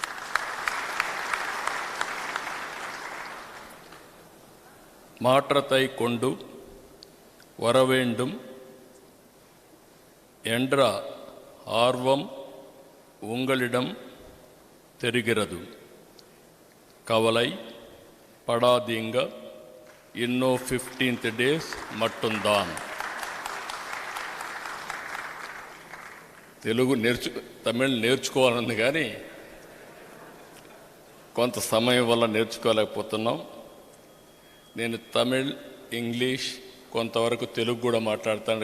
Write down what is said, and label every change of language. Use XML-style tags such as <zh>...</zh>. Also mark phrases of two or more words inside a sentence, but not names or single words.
<ta>மாற்றத்தை கொண்டு வர வேண்டும் என்ற ஆர்வம் உங்களிடம் தெரிகிறது. கவலை படாதீங்க, இன்னும் 15 days மட்டும்தான்.</ta> <te>తమిళ్ నేర్చుకోవాలని కానీ కొంత సమయం వల్ల నేర్చుకోలేకపోతున్నాం. నేను తమిళ్, ఇంగ్లీష్, కొంతవరకు తెలుగు కూడా మాట్లాడతాను.</te>